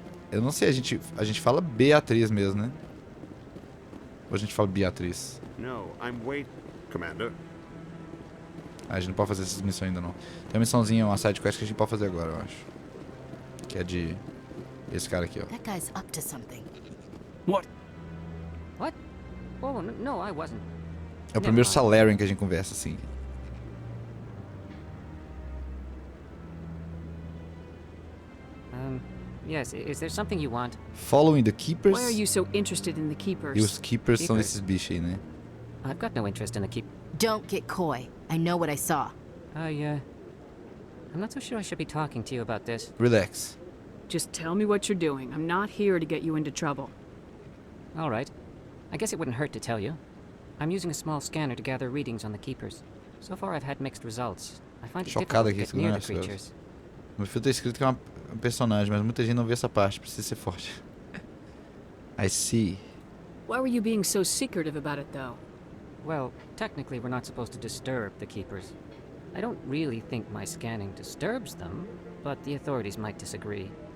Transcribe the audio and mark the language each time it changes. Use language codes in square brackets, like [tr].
[pt] Eu não sei, a gente fala Beatriz mesmo, né? Ou a gente fala Beatriz? [en] No, I'm waiting, Commander. [pt] A gente não pode fazer essas missões ainda não. Tem uma missãozinha, uma side quest que a gente pode fazer agora, eu acho. Que é de... esse cara aqui, ó. [en] That guy's up to something. What? What? Oh, no, I wasn't. [pt] É o primeiro Salarian que a gente conversa, assim. [en] Yes, is there something you want? Following the Keepers? Why are you so interested in the Keepers? [pt] E os Keepers são esses bichos aí, né? [en] I've got no interest in the Don't get coy. I know what I saw. I'm not so sure I should be talking to you about this. Relax. Just tell me what you're doing. I'm not here to get you into trouble. All right. I guess it wouldn't hurt to tell you. I'm using a small scanner to gather readings on the Keepers. So far I've had mixed results. I find it difficult to get near the creatures. [pt] No meu filme tá escrito que é um personagem, mas muita gente não vê essa parte, precisa ser forte. [en] I see. Why were you being so secretive about it, though? Well, technically we're not supposed to disturb the Keepers. I don't really think my scanning disturbs them, but the authorities might disagree.